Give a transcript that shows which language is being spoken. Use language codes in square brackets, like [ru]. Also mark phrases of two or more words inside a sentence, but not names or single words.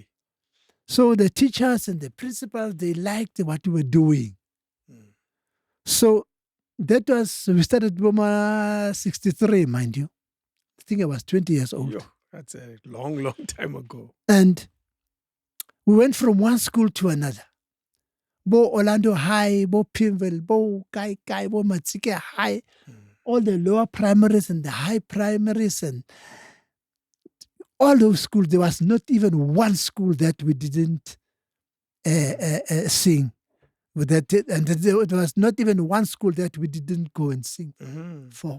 [en] So the teachers and the principals, they liked what we were doing. So that was, we started Boma 63, mind you. I think I was 20 years old. Yo, that's a long, long time ago. And we went from one school to another. Bo Orlando High, Bo Pinville, Bo Kai, Bo Matsike High, all the lower primaries and the high primaries and all those schools. There was not even one school that we didn't sing. That, and there was not even one school that we didn't go and sing for.